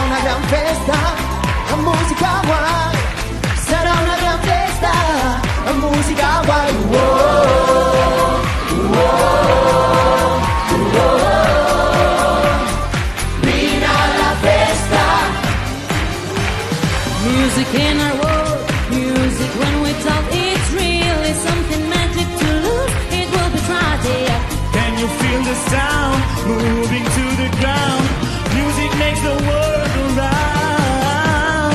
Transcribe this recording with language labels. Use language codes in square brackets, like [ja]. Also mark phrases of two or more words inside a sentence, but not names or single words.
[ca] gran festa amb música guai. Serà una gran festa amb música guai. Vine a la festa. [en] Music in our world, music when we talk, it's real. It's something magic to lose, it will be tragic. Can you feel the sound moving to the ground? Music makes the world go round.